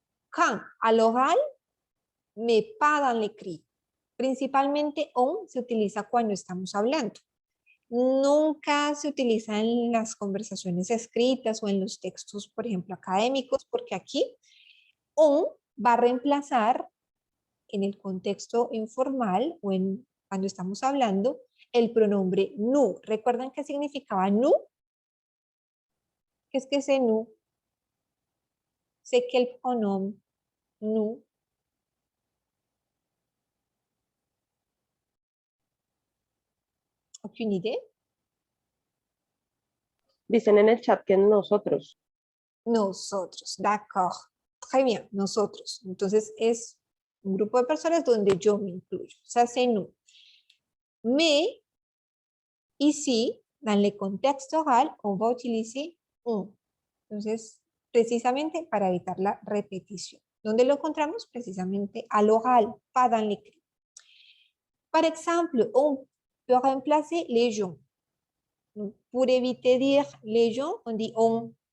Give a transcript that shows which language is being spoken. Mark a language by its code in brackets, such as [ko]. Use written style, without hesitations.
[fr] Quand à l'oral, mais pas dans l'écrit. [es] Principalmente on se utiliza cuando estamos hablando. Nunca se utiliza en las conversaciones escritas o en los textos, por ejemplo, académicos, porque aquí on va a reemplazar en el contexto informal o cuando estamos hablando el pronombre nous. ¿Recuerdan qué significaba nous? ¿Qué es que [fr] c'est nous? C'est quel pronom nous? ¿Aucune idée? [es] Dicen en el chat que nosotros. [fr] Nosotros, d'accord. Très bien, nosotros. [es] Entonces es un grupo de personas donde yo me incluyo. [fr] Ça, c'est nous. Mais ici, dans le contexte oral, on va utiliser on. [es] Entonces, precisamente para evitar la repetición. ¿Dónde lo encontramos? Precisamente al oral, [fr] pas dans l'écrit. Par exemple, on peut remplacer les gens. Pour éviter de dire les gens, on dit on.